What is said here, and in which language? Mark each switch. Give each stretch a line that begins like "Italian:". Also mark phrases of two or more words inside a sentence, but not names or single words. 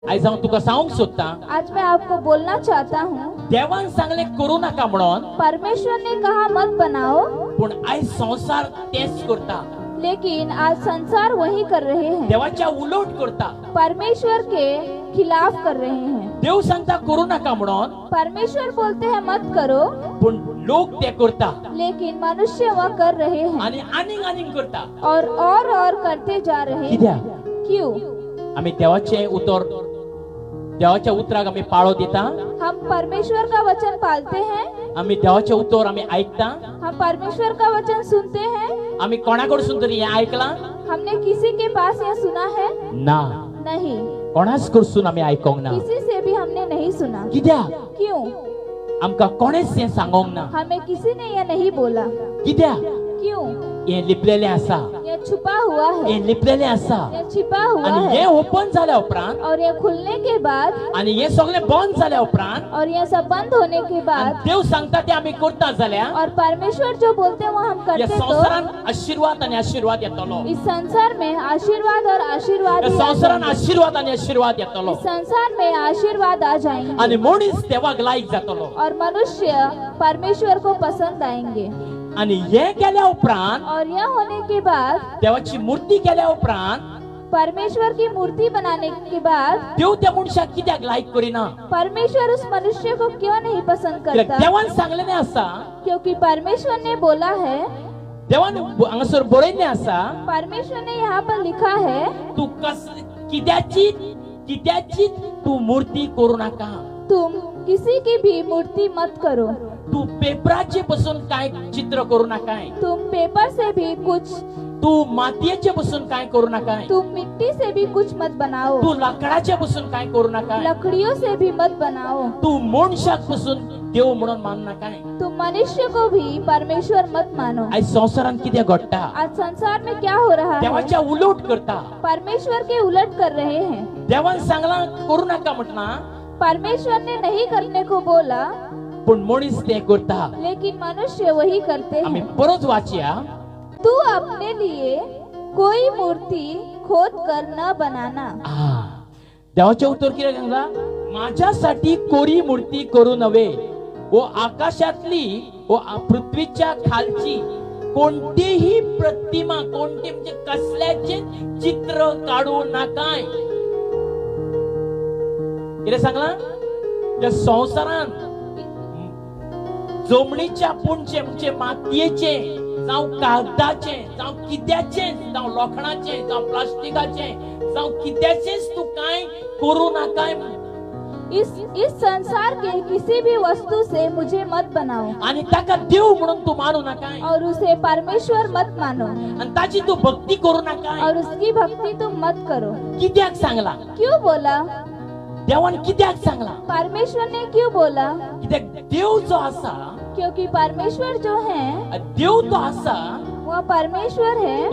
Konkani: आज हांव तुका सांगूंक सोदता,
Hindi: आज मैं आपको बोलना चाहता हूँ,
Konkani: देवान सांगले करू नाका म्हणून,
Hindi: परमेश्वर ने कहा मत बनाओ,
Konkani: पण आयज संसार तेच करता,
Hindi: लेकिन आज संसार वही कर रहे हैं,
Konkani: देवाच्या उलट करता.
Hindi: परमेश्वर के खिलाफ कर रहे हैं.
Konkani: देव सांगता करू नाका म्हणून,
Hindi: परमेश्वर बोलते हैं मत करो,
Konkani: पण लोक ते करता
Hindi: लेकिन मनुष्य वह कर रहे हैं
Konkani: आणि आनीक करता.
Hindi: और करते जा रहे हैं.
Konkani: कित्याक?
Hindi: क्यों?
Konkani: आम्ही देवाच्या उतराक आम्ही पाळो दिता,
Hindi: हम परमेश्वर का वचन पालते हैं,
Konkani: आम्ही देवाचे उतर आम्ही ऐकता,
Hindi: हम परमेश्वर का वचन सुनते हैं.
Konkani: आम्ही कोणाकडसून तरी हे ऐकला
Hindi: हमने किसी के पास यह सुना है?
Konkani: ना,
Hindi: नहीं,
Konkani: कोणाच कडसून आम्ही ऐकोंक ना.
Hindi: किसी से भी हमने नहीं सुना.
Konkani: कित्याक?
Hindi: क्यों?
Konkani: आमका कोणेच हे सांगोंक ना.
Hindi: हमें किसी ने यह नहीं बोला.
Konkani: कित्याक?
Hindi: क्यों?
Konkani: हे लिपलेले आसा,
Hindi: यह छुपा हुआ
Konkani: हे
Hindi: है,
Konkani: लिपलेले आसा,
Hindi: यह छिपा हुआ
Konkani: आणि हे
Hindi: है,
Konkani: ओपन झाल्या उपरांत,
Hindi: और यह खुलने के बाद,
Konkani: आणि हे सगळे बंद झाल्या उपरांत,
Hindi: और यह सब बंद होने के
Konkani: आणि
Hindi: बाद,
Konkani: देव सांगता ते आम्ही करता जाल्यार
Hindi: और परमेश्वर जो बोलते हैं वो हम
Konkani: या
Hindi: करते
Konkani: संसारान
Hindi: तो
Konkani: आशीर्वाद आणि आशीर्वाद येतलो.
Hindi: इस संसार में आशीर्वाद और आशीर्वाद
Konkani: या
Hindi: ही आ
Konkani: संसारान
Hindi: जाएंगे.
Konkani: आशीर्वाद आणि आशीर्वाद येतलो,
Hindi: इस संसार में आशीर्वाद आ जाएंगे
Konkani: आणि मनीस देवाक लायक जातलो.
Hindi: और मनुष्य परमेश्वर को पसंद आएंगे.
Konkani: आणि हे केल्या उपरांत,
Hindi: और यह होने के बाद,
Konkani: देवाची मूर्ती केल्या उपरांत,
Hindi: परमेश्वर की मूर्ति बनाने के बाद,
Konkani: देव त्या मनशाक कित्याक लायक करिना?
Hindi: परमेश्वर उस मनुष्य को क्यों नहीं पसंद
Konkani: कित्याक
Hindi: करता?
Konkani: देवान सांगलेले आसा,
Hindi: क्योंकि परमेश्वर ने बोला है,
Konkani: देवान हांगासर बरयल्लें आसा,
Hindi: परमेश्वर ने यहाँ पर लिखा है,
Konkani: तू कित्याची तू मूर्ती करू नाका.
Hindi: तुम किसी की भी मूर्ति मत करो.
Konkani: तू पेपराचे बसून काय चित्र करू नाकाय.
Hindi: तुम पेपर से भी कुछ,
Konkani: तू मातयेचे बसून काय करू नाकाय.
Hindi: तुम मिट्टी से भी कुछ मत बनाओ.
Konkani: तू लाकडाचे बसून काय करू नाकाय.
Hindi: लकड़ियों से भी मत बनाओ.
Konkani: तू मनशाक बसून देव म्हणून मान नाकाय.
Hindi: तुम मनुष्य को भी परमेश्वर मत मानो.
Konkani: आज संसारात कित्याक घडटा?
Hindi: आज संसार में क्या हो रहा है?
Konkani: देवाच्या उलट करता.
Hindi: परमेश्वर के उलट कर रहे हैं.
Konkani: देवान सांगला करू नाका म्हटला,
Hindi: परमेश्वर ने नहीं करने को बोला,
Konkani: पण मनीस ते करता.
Hindi: लेकिन मनुष्य वही करते
Konkani: आम्ही
Hindi: हैं.
Konkani: परत वाचूया.
Hindi: तू अपने लिए कोई मूर्ति खोद कर न बनाना.
Konkani: देवाचे उत्तर किती सांगला?
Marathi: माझ्यासाठी कोरी मूर्ती करू नव्हे, व आकाशातली व पृथ्वीच्या खालची कोणतीही प्रतिमा,
Konkani: कोणते म्हणजे कसल्याचे चित्र काढू नकाय. किती सांगला? त्या संसारात जमणीच्या पुणचे म्हणजे मातयेचे, जावं कागदाचे, जावं कित्याचे, जावं लोखणाचे, जावं प्लास्टिकाचे, जावं कित्याचेच तू काय करू नकाय.
Hindi: इस संसार के किसी भी वस्तु से मुझे मत बनाओ,
Konkani: आणि ताका देव म्हणून तू मानू नकाय,
Hindi: और उसे परमेश्वर मत मानो,
Konkani: आणि ताची तू भक्ती करू नकाय.
Hindi: और उसकी भक्ति तुम मत करो.
Konkani: कित्याक सांगला?
Hindi: क्यों बोला?
Konkani: देवान कित्याक सांगला?
Hindi: परमेश्वर ने क्यों बोला?
Konkani: कित्याक देव जो आसा,
Hindi: क्योंकि परमेश्वर जो है,
Konkani: देव तो आसा,
Hindi: वह परमेश्वर है,